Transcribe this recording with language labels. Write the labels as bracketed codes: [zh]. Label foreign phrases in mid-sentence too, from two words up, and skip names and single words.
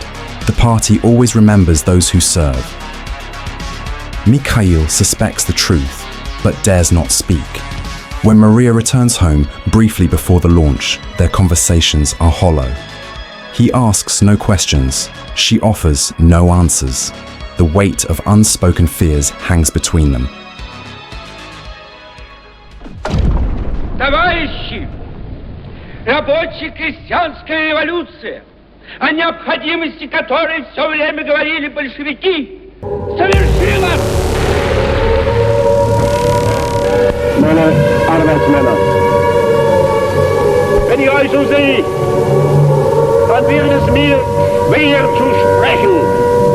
[en] The party always remembers those who serve. Mikhail suspects the truth, but dares not speak. When Maria returns home briefly before the launch, their conversations are hollow. He asks no questions. She offers no answers. The weight of unspoken fears hangs between them. [ru] Товарищи, рабочая крестьянская революция, о необходимости которой все время говорили большевики, совершилась! [de] Meine Arbeitsmänner, wenn ich euch so sehe, dann wäre es mir schwer zu sprechen.